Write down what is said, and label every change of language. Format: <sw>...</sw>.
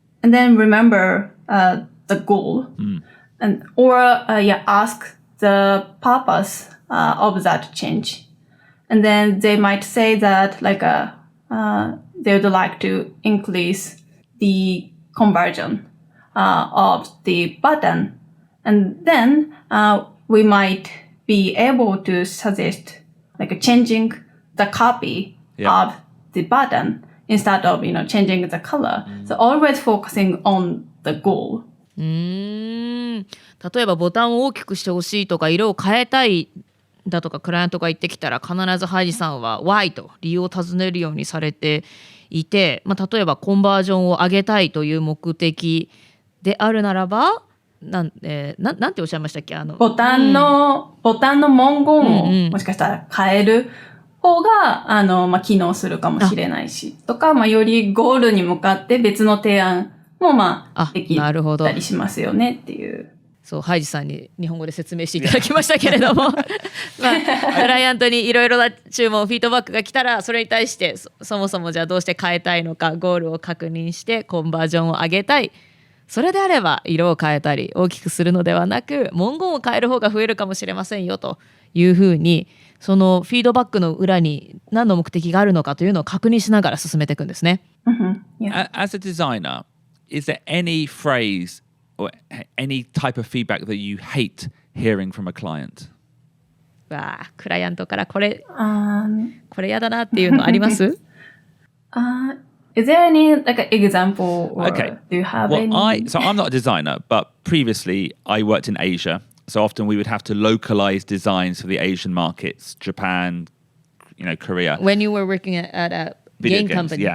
<en>And then remember the goal, and or ask the purpose of that change, and then they might say that they would like to increase the conversion of the button, and then we might be able to suggest changing the copy of the button instead of changing the color. So always focusing on the goal.</en> <ja>例えばボタンを大きくしてほしいとか色を変えたいだとかクライアントが言ってきたら、必ずハイジさんは Why と理由を尋ねるようにされていて、例えばコンバージョンを上げたいという目的であるならば、なんておっしゃいましたっけ？ボタンの文言をもしかしたら変える方が、機能するかもしれないし、とか、よりゴールに向かって別の提案もできたりしますよねっていう。そう、ハイジさんに日本語で説明していただきましたけれども、クライアントにいろいろな注文、フィードバックが来たら、それに対してそもそもじゃあどうして変えたいのか、ゴールを確認してコンバージョンを上げたい。それであれば色を変えたり大きくするのではなく、文言を変える方が増えるかもしれませんよというふうに、そのフィードバックの裏に何の目的があるのかというのを確認しながら進めていくんですね。</ja> <en>As a designer, is there any phrase or any type of feedback that you hate hearing from a client?</en> <ja>クライアントからこれやだなっていうのあります？</ja> <en>Is there any example or do you have any? So I'm not a designer, but previously I worked in Asia. So often we would have to localize designs for the Asian markets, Japan, Korea. When you were working at a game company.</en>